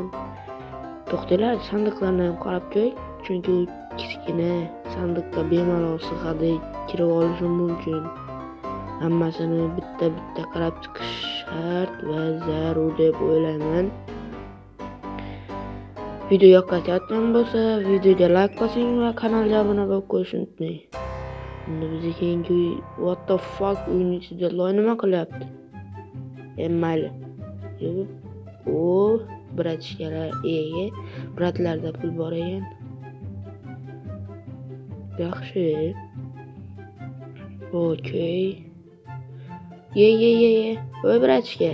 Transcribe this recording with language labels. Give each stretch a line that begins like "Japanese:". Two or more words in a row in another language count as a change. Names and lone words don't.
Uzbek: To'xtanglar, sandiqlarni ham qarab ko'y, chunki u kichkina sandiqqa bemalol sig'adi, kirib olishim mumkin. Hammasini bitta qarab chiqish shart va zarur deb o'ylayman. Video yoqayotgan bo'lsa, videoga like bosing va kanalga obuna bo'lib qo'yishni unutmang. Endi bizga keyingi
English: what the fuck
Uzbek: uyning ichida loy nima qilyapti? Mayli. Bratishkalar ega. Bratlarda pul bor ekan. Yaxshi. Okay. Ye. Voy bratishka.